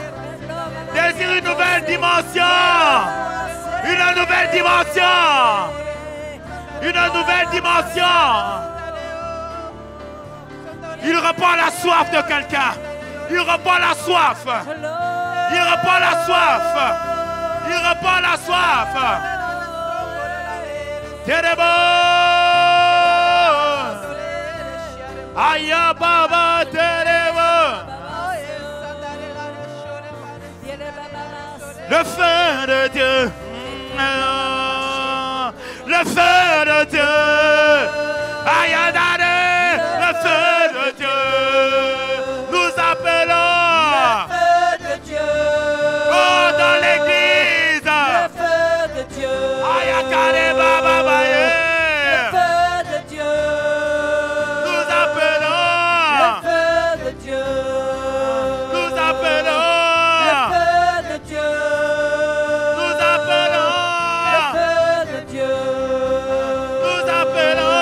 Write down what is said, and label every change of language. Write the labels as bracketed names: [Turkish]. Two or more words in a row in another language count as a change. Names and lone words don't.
[French] Désire une nouvelle dimension. Une nouvelle dimension. Une nouvelle dimension. Il reprend la soif de quelqu'un. Il reprend la soif. Il reprend la soif. Il reprend la soif. Terebo. Aya baba terebo. Le feu de Dieu. Le feu de Dieu. Aya dare. Le feu de Dieu. Nous appelons. Le feu de Dieu. Oh, dans l'église. Le feu de Dieu. Aya kare baba baye. Le feu de Dieu. Nous appelons. Le feu de Dieu. Nous appelons. Le feu de Dieu. Nous appelons. Le feu de Dieu. Nous appelons.